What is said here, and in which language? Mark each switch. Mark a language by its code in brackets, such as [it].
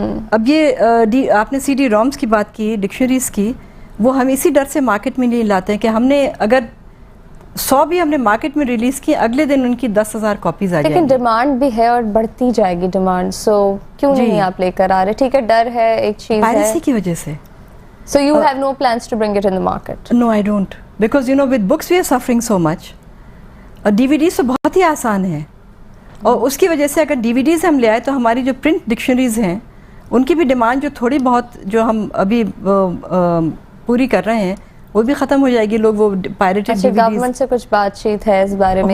[ur] اب یہ آپ نے سی ڈی رومز کی بات کی, ڈکشنریز کی, وہ ہم اسی ڈر سے مارکیٹ میں نہیں لاتے ہیں کہ ہم نے اگر 100 بھی ہم نے مارکیٹ میں ریلیز کی, اگلے دن ان کی 10,000 کاپیز آ جائیں گی. لیکن ڈیمانڈ بھی ہے اور بڑھتی جائے گی ڈیمانڈ, سو کیوں نہیں آپ لے کر آ رہے؟ ٹھیک ہے ڈر ہے, ایک چیز ہے پائریسی کی وجہ سے. [en] So you have no plans to bring it in the market? No, I don't. Because you know with books we are suffering so much. [ur] اور ڈی وی ڈیز تو بہت ہی آسان ہے, اور اس کی وجہ سے اگر ڈی وی ڈیز ہم لے آئے تو ہماری جو پرنٹ ڈکشنریز ہیں ان کی بھی ڈیمانڈ جو تھوڑی بہت جو ہم ابھی پوری کر رہے ہیں وہ بھی ختم ہو جائے گی. لوگ وہ پائریٹڈ ڈی وی ڈیز, گورنمنٹ سے کچھ بات چیت ہے اس بارے میں